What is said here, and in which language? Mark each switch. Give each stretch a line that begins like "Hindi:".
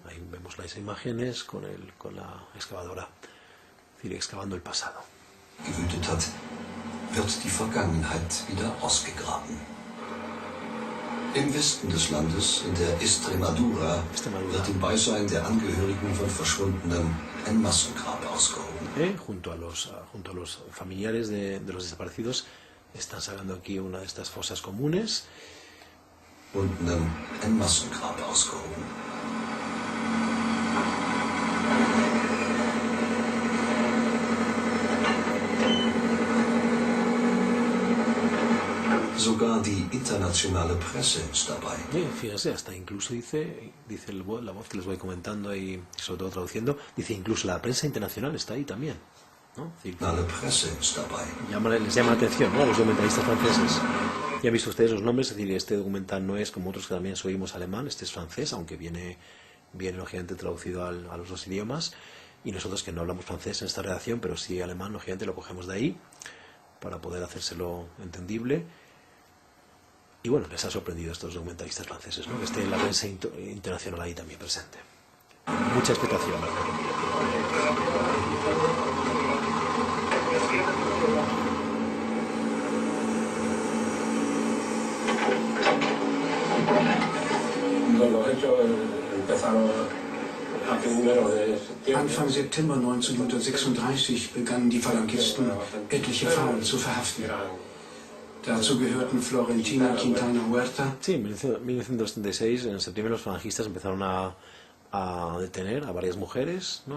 Spanish: Ahí vemos las imágenes con la excavadora, es decir, excavando el pasado.
German: Gewütet hat, wird die Vergangenheit wieder ausgegraben. Im Westen des Landes, in der Extremadura, wird im Beisein der Angehörigen von Verschwundenen ein Massengrab ausgehoben.
Spanish: Junto a los familiares de los desaparecidos están sacando aquí una de estas fosas comunes.
German: Ein Massengrab ausgehoben. Sogar die internationale Presse ist dabei.
Spanish: Fíjese, hasta incluso dice la voz que les voy comentando y sobre todo traduciendo, dice incluso la prensa internacional está ahí también, ¿no?
German: La Presse ist dabei.
Spanish: Les llama la atención, ¿no?, a los documentalistas franceses. Ya han visto ustedes los nombres, es decir, este documental no es como otros que también oímos alemán, este es francés, aunque viene lógicamente traducido a los dos idiomas, y nosotros que no hablamos francés en esta redacción, pero sí alemán, lógicamente lo cogemos de ahí para poder hacérselo entendible. Y bueno, les ha sorprendido a estos documentalistas franceses, ¿no?, que esté la prensa internacional ahí también presente. Mucha expectación. Los hechos empezaron a primeros de septiembre.
German: Anfang September 1936 begannen die Falangisten, etliche Frauen zu verhaften. Dazu gehörten Florentina Quintana Huerta.
Spanish: Sí, en 1936, en septiembre, los falangistas empezaron a detener a varias mujeres, ¿no?